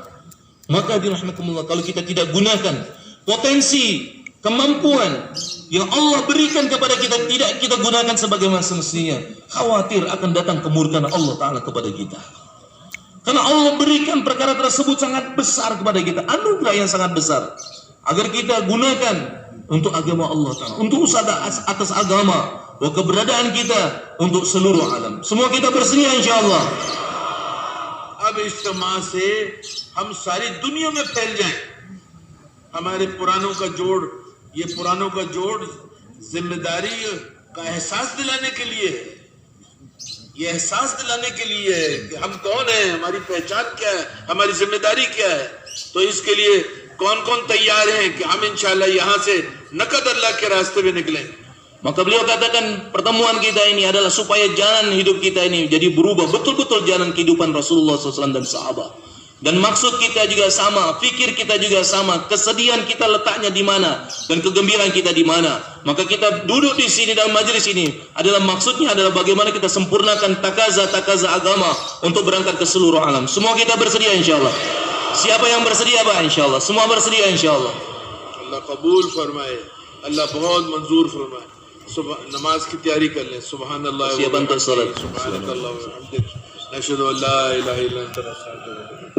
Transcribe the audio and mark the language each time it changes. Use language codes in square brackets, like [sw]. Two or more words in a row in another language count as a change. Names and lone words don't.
[id] Maka dirahmatullah, kalau kita tidak gunakan potensi, kemampuan yang Allah berikan kepada kita, tidak kita gunakan sebagaimana semestinya, khawatir akan datang kemurkaan Allah Ta'ala kepada kita. Karena Allah berikan perkara tersebut sangat besar kepada kita, anugerah yang sangat besar, agar kita gunakan untuk agama Allah Ta'ala, untuk usaha atas agama, bahwa keberadaan kita untuk seluruh alam. Semua kita bersedia insyaAllah. [ur] اب اجتماع سے ہم ساری دنیا میں پھیل جائیں، ہمارے پرانوں کا جوڑ، یہ پرانوں کا جوڑ ذمہ داری کا احساس دلانے کے لیے ہے، یہ احساس دلانے کے لیے ہے کہ ہم کون ہیں، ہماری پہچان کیا ہے، ہماری ذمہ داری کیا ہے۔ تو اس کے لیے کون کون تیار ہیں کہ ہم انشاءاللہ یہاں سے نقد اللہ کے راستے میں نکلیں۔ [id] Maka beliau katakan pertemuan kita ini adalah supaya jalan hidup kita ini jadi berubah betul-betul jalan kehidupan Rasulullah SAW dan sahabat. Dan maksud kita juga sama, fikir kita juga sama, kesedihan kita letaknya di mana dan kegembiraan kita di mana. Maka kita duduk di sini dalam majelis ini adalah maksudnya adalah bagaimana kita sempurnakan takaza agama untuk berangkat ke seluruh alam. Semua kita bersedia insyaallah. Siapa yang bersedia Pak insyaallah? Semua bersedia insyaallah. [ur] اللہ قبول فرمائے، اللہ بہت منظور فرمائے۔ نماز کی تیاری کر لیں۔ [ar] سبحان اللہ و بحمدہ، سبحانک اللہ و بحمدک، نشہد ان لا الہ الا انت، نستغفرک۔